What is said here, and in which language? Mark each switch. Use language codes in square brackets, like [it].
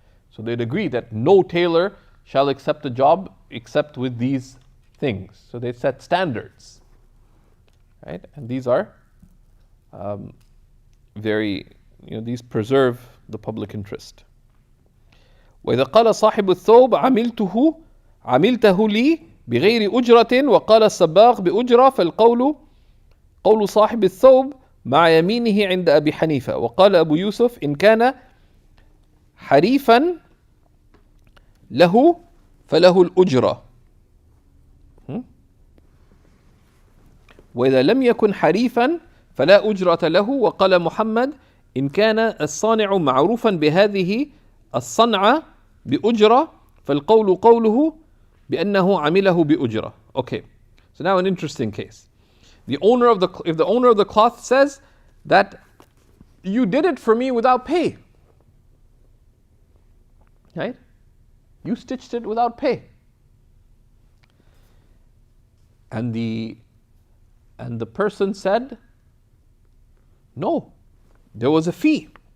[en] So they'd agree that no tailor shall accept a job except with these things. So they set standards. Right? And these are these preserve the public interest. [ar] وإذا قال صاحب الثوب عملته لي بغير أجرة وقال الصباغ بأجرة فالقول قول صاحب الثوب مع يمينه عند أبي حنيفة. وقال أبو يوسف إن كان حريفا له فله الأجرة. وإذا لم يكن حريفا فلا أجرة له. وقال محمد إن كان الصانع معروفا بهذه الصنعة بأجرة فالقول قوله بأنه عمله بأجرة. [en] Okay, so now an interesting case. If the owner of the cloth says that you did it for me without pay, right? You stitched it without pay, and the person said, no, there was a fee.